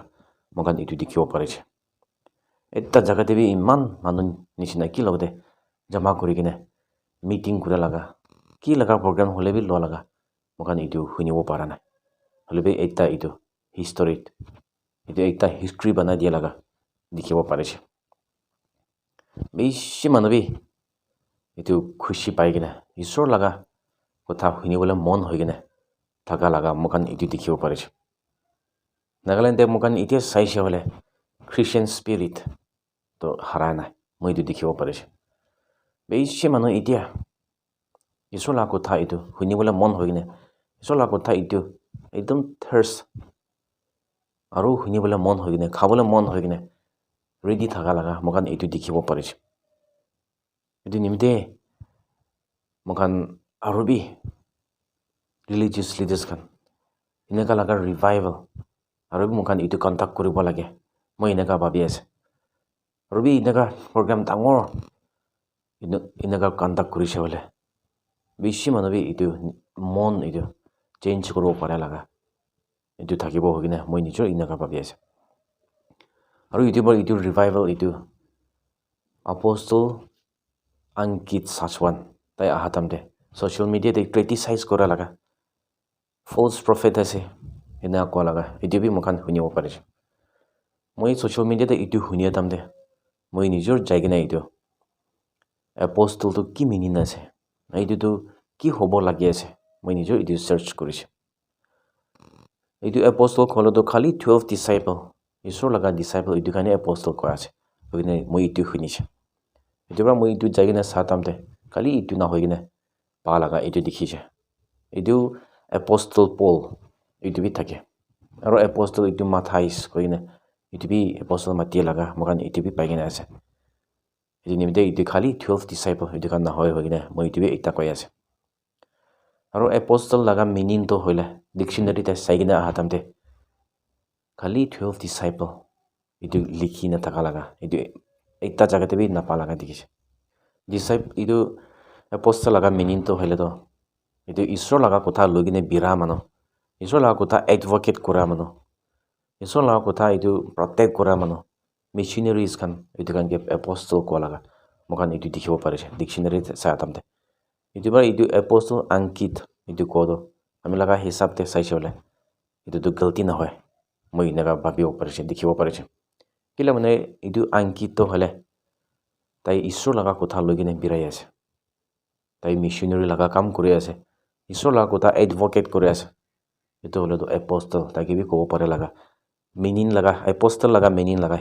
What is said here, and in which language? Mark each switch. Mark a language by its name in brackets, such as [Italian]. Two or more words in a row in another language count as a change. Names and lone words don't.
[Naga Pidgin] Mokan itu dikhibo parise. Etta jaga debi iman manu nishina ki logde jama kuri kine meeting kura laga ki laga program hole bi lo laga mokan itu hunibo para nai hole bi etta itu history itu ekta history bana dia laga dikhibo parise beshi manu bi itu khushi pai kine isor laga kotha hunibole mon hoi kine thaka laga mokan itu dikhibo parise Nagaland mokan itia saise hole [English] Christian spirit [Naga Pidgin] to harana moi itu dikhibo parise beshi manu itia isola kotha itu hunibole mon hoigine isola kotha itu ekdom thirst aru hunibole mon hoigine khabole mon hoigine ready thaka laga mokan itu dikhibo parise itu nimte mokan arubi [English] religious leaders [Naga Pidgin] kan inaka laga revival arubi mokan itu contact kuribo lage moi inaka babi ase Ruby inaga program tangor inaga contact kurise bole bishi manabi itu mon itu change koro pare laga itu thakibo hogine moi nijor inaga babi ase aru youtuber itu revival itu apostle Ankit Sachwan tai ahatamde [English] social media [Naga Pidgin] te criticize kora laga [English] false prophet [Naga Pidgin] ase ina ko laga itu bi mokan hunibo parise moi [English] social media [Naga Pidgin] te itu hunia tamde moi nijor jaigina itu apostle to ki meaning ase itu to ki hobo lagi ase moi nijor itu search korise itu apostle kholo to khali 12 disciple isor laga disciple itu kane apostle ko ase hoine moi itu hunise itu ba moi itu jaigina satamte khali itu na hoigine pa laga itu dikhise itu apostle Paul itu bi thake aro apostle itu Matthias koine itu bi apostle Matthew laga mokan itu bi paigina ase itu nimte itu khali 12 disciple itu kan na hoy hoigine moi itu bi ekta koi ase aro apostle laga meaning to hoile dictionary ta saigina ahatamte khali 12 disciple itu likhina taka laga itu ekta jaga te bi napa laga dikise disciple itu apostle laga meaning to hoile to itu isor laga kotha logine bira mano isor laga kotha advocate kora mano isor laga kotha itu protect kora mano missionaries kan itu kan ke apostle ko laga mokan itu dikhibo parise dictionary sa atamte itu ba itu apostle Ankit itu kodo ami laga hisab te saise hole itu to galti na hoy moi naga babibo parise dikhibo parise kila mane itu Ankit to hole tai isor laga kotha logine birai ase tai missionary laga kam kori ase isor laga kotha advocate kori ase itu hole to apostle taki bi kobo pare laga meaning laga apostle laga meaning laga